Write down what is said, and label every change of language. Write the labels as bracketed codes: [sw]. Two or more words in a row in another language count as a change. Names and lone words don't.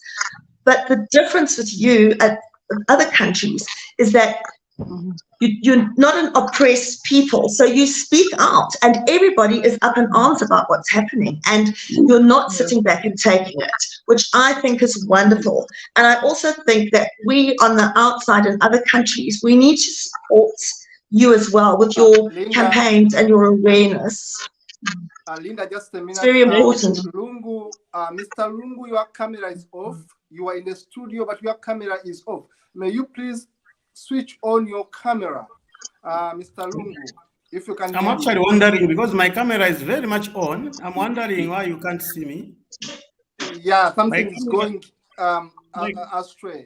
[en] But the difference with you at other countries is that you're not an oppressed people, so you speak out and everybody is up in arms about what's happening, and you're not sitting back and taking it, which I think is wonderful. And I also think that we on the outside in other countries, we need to support you as well with your campaigns and your awareness. Linda, just a minute. It's very important. Lungu, Mr. Lungu, your camera is off. You are in the studio, but your camera is off. May you please switch on your camera, Mr. Lungu, if you can. I'm actually wondering, because my camera is very much on, I'm wondering why you can't see me. Yeah, something is going astray.